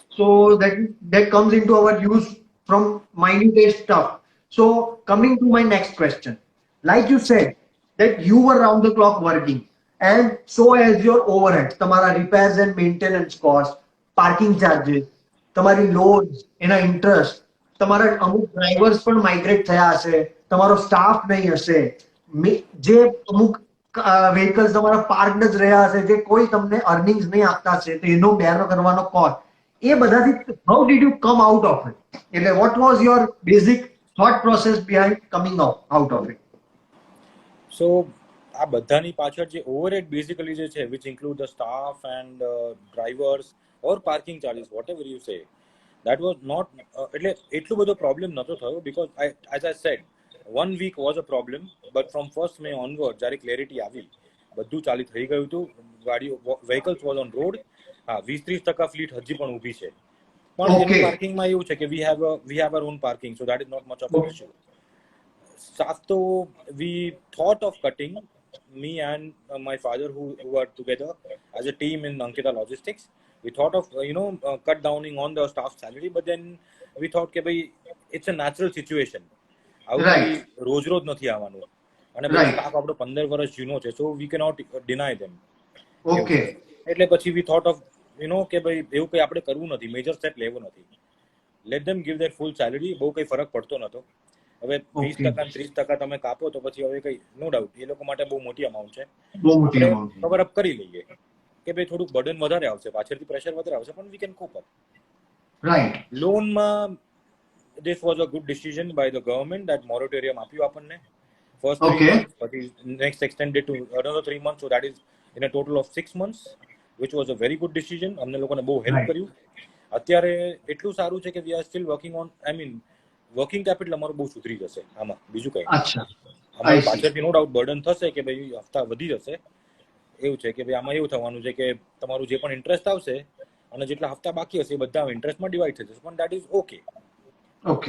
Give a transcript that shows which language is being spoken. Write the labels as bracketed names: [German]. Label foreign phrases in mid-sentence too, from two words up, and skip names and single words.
[English] so that comes into our use from minute stuff. So coming to my next question, like you said that you were round the clock working, and so as your overhead, તમારા repairs and maintenance cost, parking charges, [Gujarati] તમારી loads, એના interest, તમારા અમુક drivers પણ migrate થયા હશે, તમારો staff નહીં હશે, જે અમુક vehicles તમારા parked જ રહ્યા હશે, જે કોઈ તમને earnings નહીં આપતા હશે, તો એનો bear કરવાનો cost, એ બધાથી [English] how did you come out of it? [Gujarati] એટલે [English] what was your basic thought process behind coming out of it? [Gujarati] So આ બધાની પાછળ જે [English] overhead basically [Gujarati] જે છે, [English] which include the staff and drivers or parking charges, whatever you say, that was not [Gujarati] એટલે એટલું બધો પ્રોબ્લેમ નતો થયો, [English] because as I said, 1 week was a problem, but from 1st May onward [Gujarati] જ્યારે ક્લેરિટી આવી, બધું ચાલી થઈ ગયું હતું, ગાડીઓ [English] vehicles was on road. [Gujarati] હા 20-30% ફ્લીટ હજી પણ ઊભી છે, પણ એની પાર્કિંગમાં એવું છે કે [English] we have our own parking, so that is not much of an issue. Staff though, we thought of cutting, me and my father who were together as a team in Ankita Logistics, we thought of cut downing on the staff salary, but then we thought [Gujarati] કે ભાઈ [English] it's a natural situation, [Gujarati] આવું રોજ રોજ નથી આવવાનું, અને સ્ટાફ આપણો 15 વર્ષ જૂનો છે, [English] so we cannot deny them. Okay. [Gujarati] એટલે પછી [English] we thought of [Gujarati] કે ભાઈ એવું કઈ આપણે કરવું નથી, મેજર સ્ટેપ લેવો નથી, [English] let them give their full salary. [Gujarati] બહુ કઈ ફરક પડતો નતો. હવે 20% 30% તમે કાપો તો પછી હવે કઈ [English] no doubt [Gujarati] એ લોકો માટે બહુ મોટી અમાઉન્ટ છે, [English] cover up [Gujarati] કરી લઈએ કે ભાઈ થોડુંક બર્ડન વધારે આવશે, પાછળથી પ્રેશર વધારે આવશે, પણ [English] we can cope up. [Gujarati] રાઈટ. [English] લોનમાં this was a good decision by the government that moratorium [Gujarati] આપ્યું આપણને [English] first 3 months, પછી next extended to another 3 months, so that is in a total of 6 months, which was a very good decision. [Gujarati] અમને લોકોને બહુ હેલ્પ કર્યું. અત્યારે એટલું સારું છે કે [English] we are still working on, I mean working capital [Gujarati] અમારું બહુ સુધરી જશે આમાં, બીજું કઈ અમારી પાછળથી [English] no doubt [Gujarati] બર્ડન થશે કે ભાઈ હપ્તા વધી જશે, એવું છે કે ભાઈ આમાં એવું થવાનું છે કે તમારું જે પણ ઇન્ટરેસ્ટ આવશે અને જેટલા હપ્તા બાકી હશે એ બધા ઇન્ટરેસ્ટમાં ડિવાઈડ થઈ જશે, પણ [English] that is ok [Gujarati] ઓકે